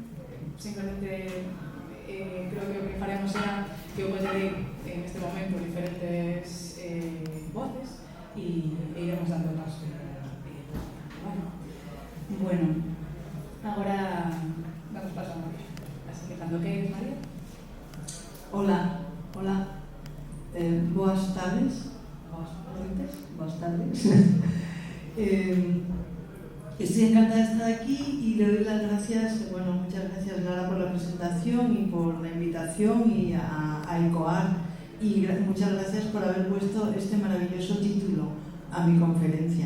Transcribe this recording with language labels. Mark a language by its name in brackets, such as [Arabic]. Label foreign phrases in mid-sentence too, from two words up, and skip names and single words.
[Galician] Simplemente creo que o que faremos será que eu collerei en este momento diferentes voces e iremos dando paso. Bueno, agora damos paso a María. Así que cando que eres, María? Hola. Boas tardes. Boas tardes. [Spanish] Estoy encantada de estar aquí y le doy las gracias, muchas gracias Lara por la presentación y por la invitación y a ECOAR, y muchas gracias por haber puesto este maravilloso título a mi conferencia.